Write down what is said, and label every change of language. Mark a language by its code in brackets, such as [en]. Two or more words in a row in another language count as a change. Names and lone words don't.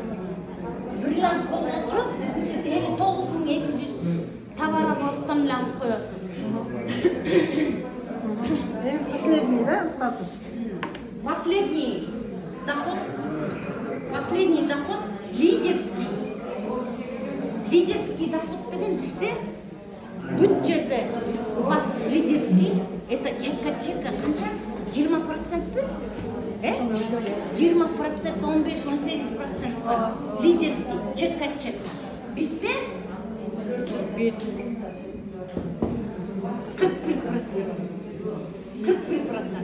[kk] Бриллиант болған жоқ, сіз 59.200 товар обороттан алып қоясыз. [ru] Последний, да, статус? Последний доход лидерский. Лидерский доход [kk] деген бізде бүт жерде [ru] у вас лидерский, это [kk] чекка қанша? 20% пе? 20%, 15-18% бар. Лидерский, чекка. Бізде 41%.